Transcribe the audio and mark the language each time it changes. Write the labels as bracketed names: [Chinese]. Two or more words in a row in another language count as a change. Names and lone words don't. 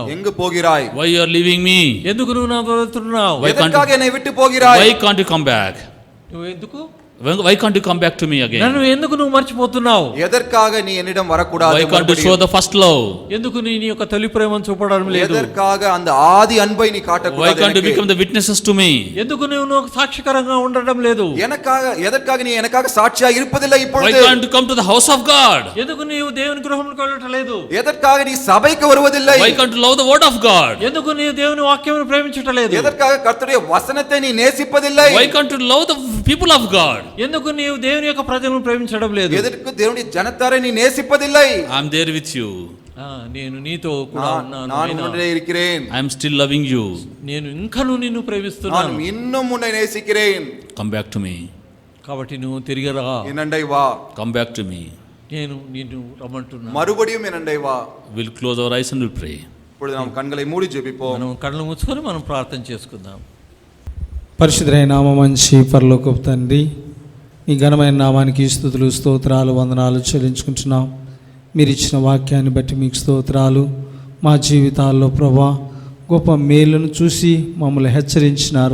[Tamil] எங்கு போகிறாய்? [English] Why you are leaving me? [Telugu] ఎందుకు నువ్వు నా వెళ్తున్నావు? [Tamil] எதற்காக என்னை விட்டு போகிறாய்? [English] Why can't you come back? [Telugu] నువ్వు ఎందుకు [English] Why can't you come back to me again? [Telugu] నన్ను ఎందుకు నువ్వు మర్చిపోతున్నావు? [Tamil] எதற்காக நீ என்னிடம் வரக்கூடாது? [English] Why can't you show the first love? [Telugu] ఎందుకు నీ యొక్క తొలి ప్రేమను చూపడం లేదు? [Tamil] எதற்காக அந்த ஆதி அன்பை நீ காட்டக்கூடாது? [English] Why can't you become the witnesses to me? [Telugu] ఎందుకు నువ్వు సాక్షికరంగా ఉండడం లేదు? [Tamil] எதற்காக நீ எனக்காக சாட்சியா இருப்பதில்லை இப்பொழுது? [English] Why can't you come to the house of God? [Telugu] ఎందుకు నీవు దేవుని గృహమునకు వెళ్ళటం లేదు? [Tamil] எதற்காக நீ சபைக்கு வருவதில்லை? [English] Why can't you love the word of God? [Telugu] ఎందుకు నీవు దేవుని వాక్యమును ప్రేమించటం లేదు? [Tamil] எதற்காக கர்த்தருடைய வசனத்தை நீ நேசிப்பதில்லை? [English] Why can't you love the people of God? [Telugu] ఎందుకు నీవు దేవుని యొక్క ప్రజలను ప్రేమించడం లేదు? [Tamil] எதற்கு தேவனுடைய ஜனத்தாரை நீ நேசிப்பதில்லை? [English] I am there with you. [Telugu] నేను నీతో కూడా ఉన్నాను. [Tamil] நான் உன்னோடு இருக்கிறேன். [English] I am still loving you. [Telugu] నేను ఇంకను నిన్ను ప్రేమిస్తున్నాను. [Tamil] நான் இன்னும் உன்னை நேசிக்கிறேன். [English] Come back to me. [Telugu] కాబట్టి నువ్వు తిరిగి రా. [Tamil] என்னண்டை வா. [English] Come back to me. [Telugu] నేను నిన్ను రమ్మంటున్నాను. [Tamil] மறுபடியும் என்னண்டை வா. [English] We'll close our eyes and we'll pray. [Tamil] இப்பொழுது நாம் கண்களை மூடி ஜெபிப்போம். [Telugu] మనం కళ్ళు మూసుకొని మనం ప్రార్థన చేసుకుందాం. పరిశుద్ధమైన నామమంచి పరలోకపు తండ్రి, మీ ఘనమైన నామానికి స్తుతులు స్తోత్రాలు వందనాలు చెల్లించుకుంటున్నాం. మీరు ఇచ్చిన వాక్యాన్ని బట్టి మీకు స్తోత్రాలు. మా జీవితాల్లో ప్రభా గొప్ప మేలును చూసి మమ్మల్ని హెచ్చరించినారు.